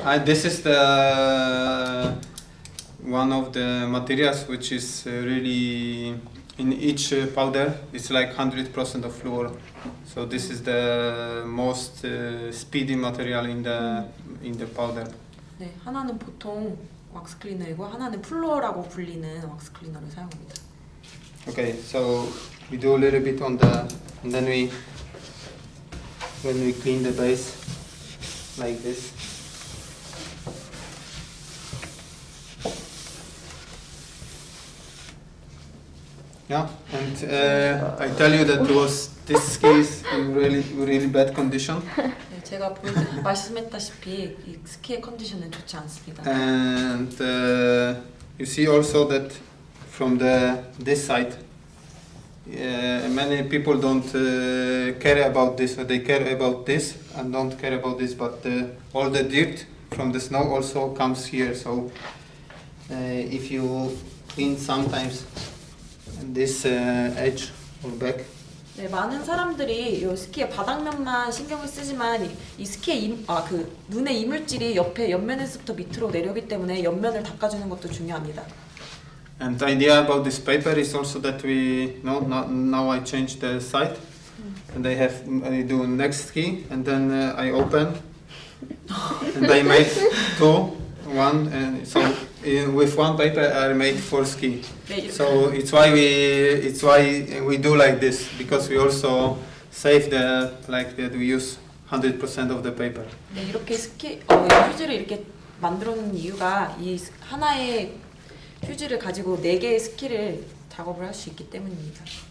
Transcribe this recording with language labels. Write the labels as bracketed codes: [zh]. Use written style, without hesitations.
[en] This is the one of the materials which is really in each powder. It's like 100% of fluor. So this is the most speedy material in the powder. [ko] 네, 하나는 보통 왁스 클리너이고 하나는 플로어라고 불리는 왁스 클리너를 사용합니다. [en] Okay, so we do a little bit on and then when we clean the base like this. Yeah, and I tell you that this ski is in really bad condition. [ko] 네, 제가 말씀했다시피 이 스키의 컨디션은 좋지 않습니다. [en] And you see also that from this side, many people don't care about this. They care about this and don't care about this. But all the dirt from the snow also comes here. So if you clean sometimes this edge or back. [ko] 네, 많은 사람들이 이 스키의 바닥면만 신경을 쓰지만 이 스키의 그 눈의 이물질이 옆면에서부터 밑으로 내려오기 때문에 옆면을 닦아주는 것도 중요합니다. [en] And the idea about this paper is also that now I change the side, and I do next ski, and then I open, and I made one, and so with one paper I made 4 ski. [ko] 네, [en] So it's why we do like this, because we also save that we use 100% of the paper. [ko] 네, 이렇게 휴지를 이렇게 만들어 놓은 이유가 이 하나의 휴지를 가지고 4개의 스키를 작업을 할 수 있기 때문입니다.